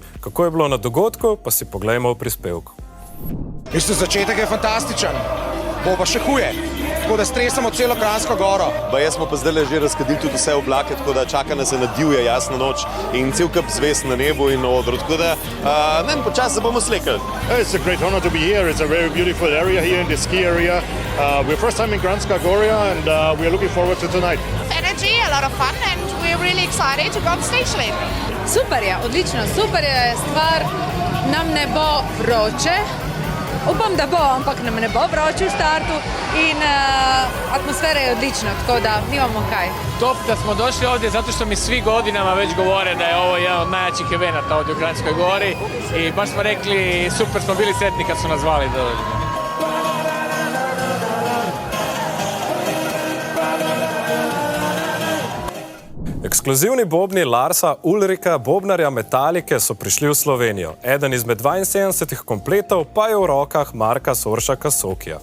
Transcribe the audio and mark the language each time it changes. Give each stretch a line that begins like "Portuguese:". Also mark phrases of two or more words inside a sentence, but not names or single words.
Slovenian: Kako je bilo na dogodku, pa si poglejmo v prispevku. Mislim, začetek je fantastičen, bo pa še huje, tako da stresamo celo Kranjsko Goro. Jaz smo pa zdaj že razkadili tudi vse oblake, tako da čaka nas ena divja jasna noč in cel kup zvezd na nebu in na odru, tako da ne vem, počasi se bomo slekali.
English: It's a great honor to be here. It's a very beautiful area here in the ski area. We're first time in Kranjska Gora and we're looking forward to tonight. Energy, a lot of fun and we're really excited to go on stage later.
Slovenian: Super je, odlično, super je stvar, nam ne bo vroče. Upam, da bo, ampak nam ne bo vroče v startu in atmosfera je odlična, tako da nimamo kaj.
Croatian: Top da smo došli ovdje zato što mi svi godinama već govore da je ovo jedan od najjačih evenata ovdje u Kranjskoj Gori i baš smo rekli super smo bili sretni kad su nas zvali da dođemo.
Slovenian: Ekskluzivni bobni Larsa Ulrika, bobnarja Metalike, so prišli v Slovenijo. Eden izmed 72 kompletov pa je v rokah Marka Soršaka Sokija.